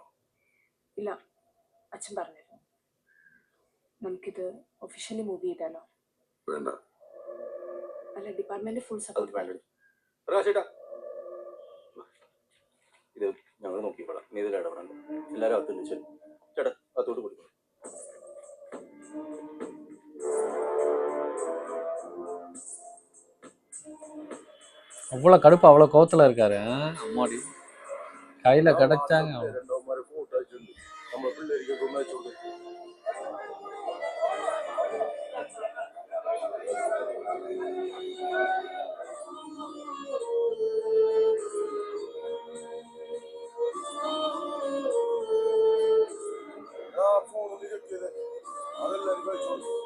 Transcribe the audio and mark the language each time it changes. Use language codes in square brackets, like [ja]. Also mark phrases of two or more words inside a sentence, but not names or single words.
[ml] ഇല്ല, അച്ഛൻ പറഞ്ഞിരുന്നു. നമുക്കിത് ഒഫീഷ്യലി മൂവ് ചെയ്താലോ? വേണ്ട. അല്ല, ഡിപ്പാർട്ട്മെന്റ് ഫുൾ അത് സപ്പോർട്ട്. വേണ്ട. പ്രകാശേട്ടാ, ഇത് ഞങ്ങൾ നോക്കിക്കോളാം. നീ ഇതിൽ ഇടപെടണം. എല്ലാവരും അകത്ത് വെച്ചു. ചേട്ടാ അകത്തോട്ട് കൊടുക്കണം. [ta] அவ்வளோ கடுப்பு, அவ்வளோ கோவத்தில் இருக்காரு. அம்மாடி கையில் கிடைச்சாங்க. [ml] ഫോട്ടോ അയച്ചിട്ടുണ്ട്. നമ്മളെ പിള്ളേർക്ക് ഒന്ന് അയച്ചോണ്ട്. ഫോണിൽ ചെക്ക് ചെയ്ത് അതെല്ലാവരും അയച്ചോണ്ട്.